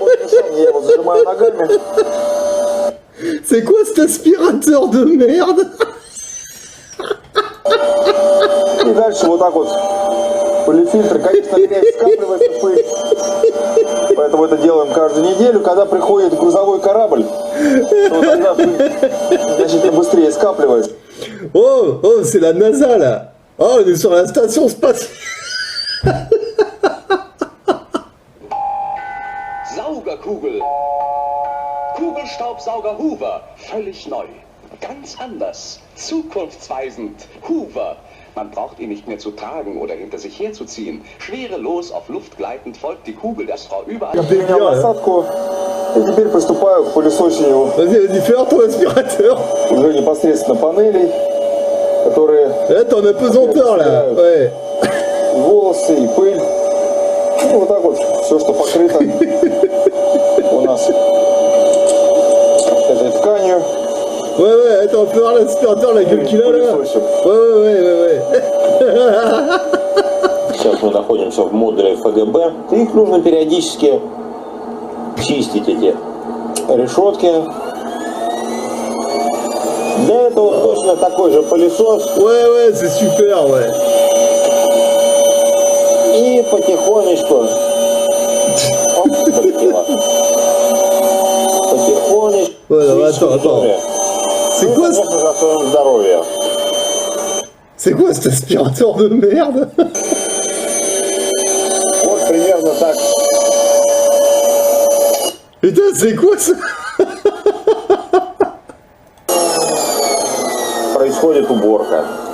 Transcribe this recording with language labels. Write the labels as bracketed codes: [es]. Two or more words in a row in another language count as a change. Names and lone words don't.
[ru] я его зажимаю ногами. [fr] C'est quoi cet aspirateur de merde? [ru] И дальше вот так вот пылефильтр, конечно, грязь скапливается, пыль. Поэтому это делаем каждую неделю. Когда приходит грузовой корабль, то тогда пыль значительно быстрее скапливается. [fr] Oh, oh, c'est la NASA là. Oh, on est sur la station spatiale. [de] Saugerkugel. Kugelstaubsauger Hoover. Völlig neu. Ganz anders. Zukunftsweisend. Hoover. Man braucht ihn nicht mehr zu tragen oder hinter sich herzuziehen. Schwerelos auf Luft gleitend folgt die Kugel der Frau überall. [ru] Я принял насадку и теперь приступаю к пылесосению. [fr] Vas-y, fais ton aspirateur. [ru] Уже непосредственно панелей, которые... [fr] Это on a pesanteur là. Ouais. [ru] И волосы, и пыль. Ну, вот так вот все, что покрыто у нас этой [fr] Attends, on peut voir l'aspirateur, la gueule qu'il a là. Ouais. [ru] Сейчас мы находимся в модуле ФГБ. Их нужно периодически чистить, эти решетки. Для этого точно такой же пылесос. [fr] Ouais, c'est super, ouais. [ru] И потихонечку. Оп, полетело. Потихонечку. [fr] Ouais, non, attends. C'est quoi, [ru] Конечно, за своем здоровье. [fr] c'est quoi cet aspirateur de merde? [ru] Вот примерно так. [fr] Putain, c'est quoi ça? [ru] Происходит уборка.